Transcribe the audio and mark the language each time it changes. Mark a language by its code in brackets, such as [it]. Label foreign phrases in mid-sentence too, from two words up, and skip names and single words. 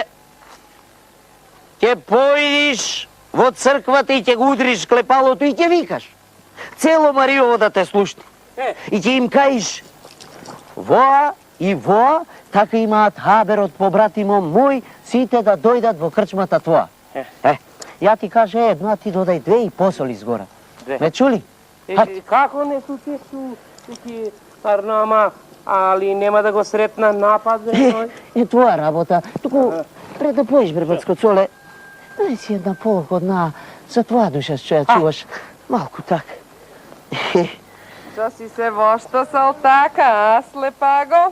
[mk] Ќе поидиш во црквата и ќе го удриш клепалото и ќе викаш. Цело Мариово да те слушни. И ќе им каиш, воа и воа, така имаат хабер од побратимо мој, сите да дојдат во крчмата твоја. Ja ti kaže jedno, a ti dodaj dve i posoli zgora. Me čuli? Kako не се случи Арнама, али нема да го сретна нападен тој? Е твоја работа. Туку, пред да поеш, бре, бацко Цоле, дай си една полуходна, за твоја душа што ја чуваш. Малку так. Што си се воштосал така, а, слепаго?